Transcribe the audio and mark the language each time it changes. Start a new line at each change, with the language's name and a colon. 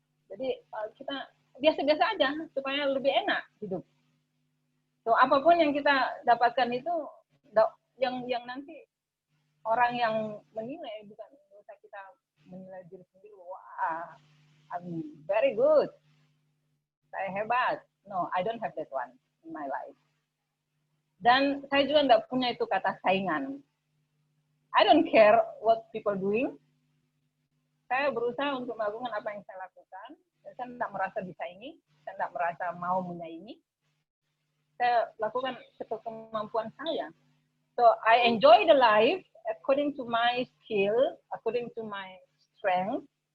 Indonesian: Jadi kita biasa-biasa aja, supaya lebih enak hidup. So, apapun yang kita dapatkan itu, yang nanti orang yang menilai, bukan usah kita menilai diri sendiri, wah,
English: I'm very good,
Indonesian: saya hebat.
English: No, I don't have that one in my life.
Indonesian: Dan saya juga tidak punya itu kata saingan.
English: I don't care what people doing.
Indonesian: Saya berusaha untuk melakukan apa yang saya lakukan. Saya tidak merasa disaingi, saya tidak merasa mau menyaingi. Saya lakukan sekemampuan saya.
English: So I enjoy the life according to my skill, according to my strength.